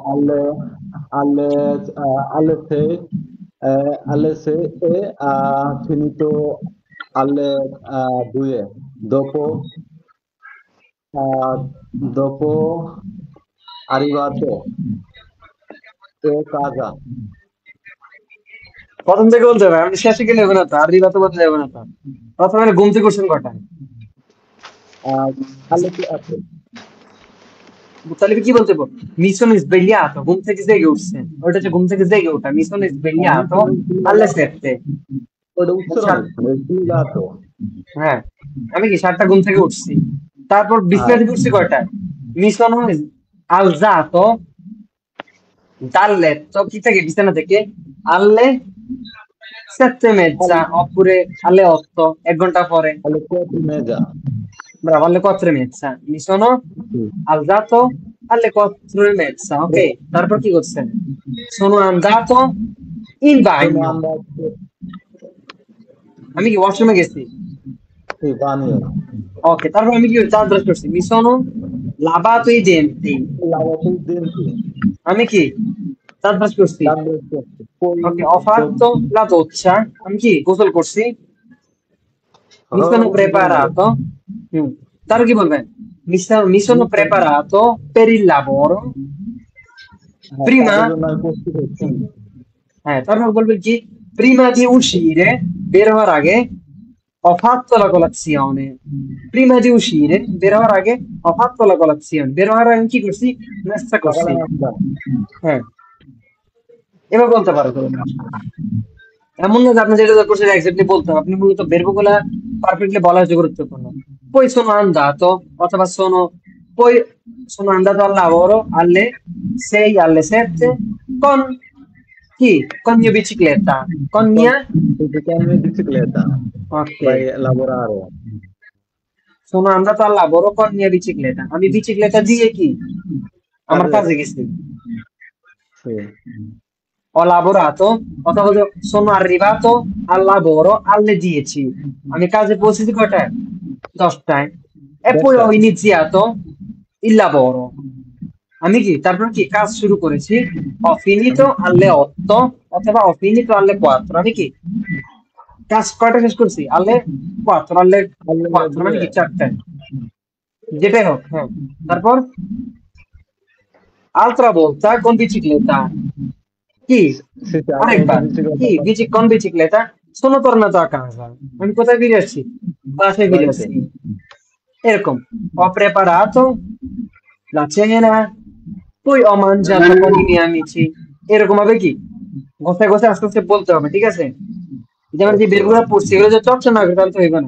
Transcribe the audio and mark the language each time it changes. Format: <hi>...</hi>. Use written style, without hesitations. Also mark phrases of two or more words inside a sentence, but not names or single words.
<it>alle 6 e ha finito alle 2 dopo arrivato a casa.</it> <bn>প্রথম থেকে বলতে হবে, আপনি শেষে গেলে হবে না তো, আর রিবাতে বলতে যাবে না তো। প্রথমে ঘুম থেকে উঠছেন কটায়?</bn> <it>alle 7.</it> <bn>তাহলে কি বলতে হবে?</bn> <it>Mi sono svegliato,</it> <bn>ঘুম থেকে জেগে উঠছেন, ওটা হচ্ছে ঘুম থেকে জেগে ওঠা,</bn> <it>mi sono svegliato alle 7,</it> <bn>ওটা উচ্চারণ svegliato. হ্যাঁ, আমি কি 7টা ঘুম থেকে উঠছি, তারপর বিছানা থেকে উঠছি কয়টায়?</bn> <it>Mi sono alzato dal letto,</it> <bn>কি থেকে, বিছানা থেকে,</bn> <it>alle 7:30 oppure alle 8,</it> <bn>1 ঘন্টা পরে,</bn> <it>alle 4:30. bravo, alle 4:30 mi sono alzato alle 4:30,</it> <bn>ok, তারপর কি করছেন?</bn> <it>sono andato in Sono bagno, andato</it> <bn>আমি কি ওয়াশরুমে গেছি,</bn> <it>in bagno.</it> <bn>ওকে, তারপর আমি কি দাঁত ব্রাশ করছি,</bn> <it>mi sono lavato i denti, Lavato i denti.</it> <bn>আমি কি দাঁত ব্রাশ করছি,</bn> <it>Poi ওকে, ho fatto la doccia,</it> <bn>আমি কি গোসল করছি,</bn> <it>mi sono preparato,</it> <bn>তারপর কি বলবেন?</bn> <it>mi sono preparato per il lavoro, prima,</it> <bn>তারপর বলবেন কি,</bn> <it>prima di uscire,</it> <bn>বের হওয়ার আগে,</bn> <it>ho fatto la colazione, prima di uscire,</it> <bn>বের হওয়ার আগে,</bn> <it>ho fatto la colazione,</it> <bn>বের হওয়ার আগে কি করছি? নাস্তা করছি, হ্যাঁ, এভাবে বলতে পারো তুমি। এমন না যে আপনি যেটা করছেন এক্স্যাক্টলি বলতে হবে, আপনি মূলত verb-গুলা পারফেক্টলি বলা হচ্ছে গুরুত্বপূর্ণ।</bn> <it>poi sono andato অথবা poi sono andato al lavoro alle 6 alle 7 con chi? Con mia bicicletta. Con mia? Con bicicletta. Ok. Vai a lavorare. Sono andato al lavoro con mia bicicletta.</it> <bn>আমি বিচিক্লেটা দিয়ে কি আমার কাজে। কাজে গেছি।</bn> <it>Sì. Ho lavorato অথবা sono arrivato al lavoro alle 10.</it> <bn>আমি কাজে পৌঁছেছি কয়টায়? 10টায়।</bn> <it>E poi ho</it> <bn>10টায়।</bn> <it>iniziato il lavoro.</it> <bn>আমি কি তারপর কি কাজ শুরু করেছি?</bn> <it>Ho finito alle 8 অথবা ho finito alle 4.</it> <bn>আমি কি কাজ কয়টা শেষ করছি?</bn> <it>alle 4 alle 4</it> <bn>মানে কি 4টায়। যেটাই হোক, হ্যাঁ। তারপর</bn> <it>altra volta con bicicletta. Chi? Sì, sì,</it> <bn>আরেকবার</bn> <it>bicicletta.</it> <bn>কি কোন বিচিক্লেটা?</bn> <it>sono tornato a casa.</it> <bn>আমি কোথায় ফিরে আসছি? বাসায় ফিরে বাড়িতে। আসছি।</bn> <it>এরকম ho preparato la cena poi ho mangiato con i miei amici.</it> <bn>এরকম হবে কি ঘষে ঘষে আস্তে আস্তে বলতে হবে, ঠিক আছে? যেমন যে বেরগুলো পড়ছি এগুলো যে চর্চা না করে তাহলে তো হইবে না।</bn>